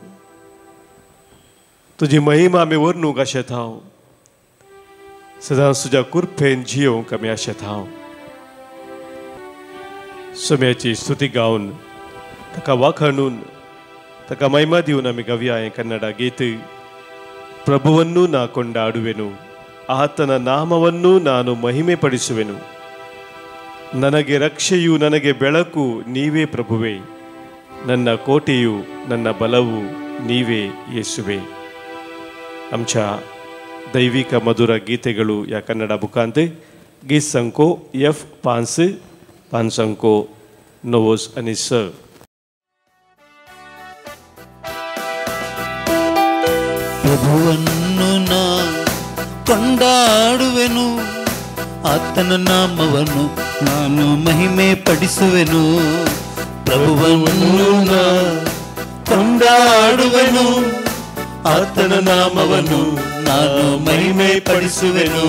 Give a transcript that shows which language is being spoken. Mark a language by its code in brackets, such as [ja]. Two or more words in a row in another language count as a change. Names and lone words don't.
[kok] तुजी महिमा आमी वर्णूंक शेता. सदांच तुज्या कुरपेन जियोंक आमी शेता. सोम्याची स्तुती गावन ताका वाखाणून ताका महिमा दिवन आमी गावया हें कन्नಡ ಗೀತೆ. [kn] ಪ್ರಭುವನ್ನು ನಾ ಕೊಂಡಾಡುವೆನು, ಆತನ ನಾಮವನ್ನು ನಾನು ಮಹಿಮೆ ಪಡಿಸುವೆನು. ನನಗೆ ರಕ್ಷೆಯು ನನಗೆ ಬೆಳಕು ನೀವೇ ಪ್ರಭುವೇ, ನನ್ನ ಕೋಟೆಯು ನನ್ನ ಬಲವು ನೀವೇ ಯೇಸುವೆ. [kok] आमच्या दैविक मधुर गीतेಗಳು या कन्नಡ बुकांत गीत संको F5 अंको 9 आणि 10. [kn] ಪ್ರಭುವನ್ನು ನಾ ಕೊಂಡಾಡುವೆನು, ಆತನ ನಾಮವನ್ನು ನಾನು ಮಹಿಮೆ ಪಡಿಸುವೆನು. ಪ್ರಭುವನ್ನು ನಾ ಕೊಂಡಾಡುವೆನು, ಆತನ ನಾಮವನ್ನು ನಾನು ಮಹಿಮೆ ಪಡಿಸುವೆನು.